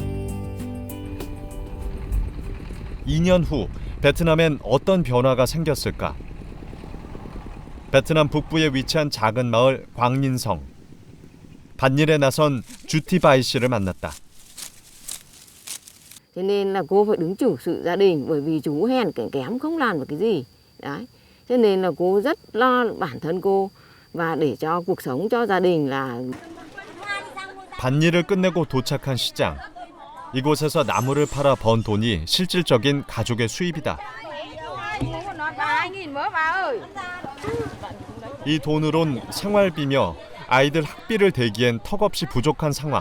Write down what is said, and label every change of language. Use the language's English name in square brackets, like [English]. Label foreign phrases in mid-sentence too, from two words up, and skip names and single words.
[Korean] 2년 후 베트남엔 어떤 변화가 생겼을까? 베트남 북부에 위치한 작은 마을 광린성. 밭일에 나선 주티바이 씨를 만났다. [Vietnamese] Cho nên là cô phải đứng chủ sự gia đình bởi vì chú hèn kém không làm được cái gì. Đấy. Cho nên là cô rất lo bản thân cô và để cho cuộc sống cho gia đình là [Korean] 밭일을 끝내고 도착한 시장. 이곳에서 나무를 팔아 번 돈이 실질적인 가족의 수입이다. 이 돈으론 생활비며 아이들 학비를 대기엔 턱없이 부족한 상황.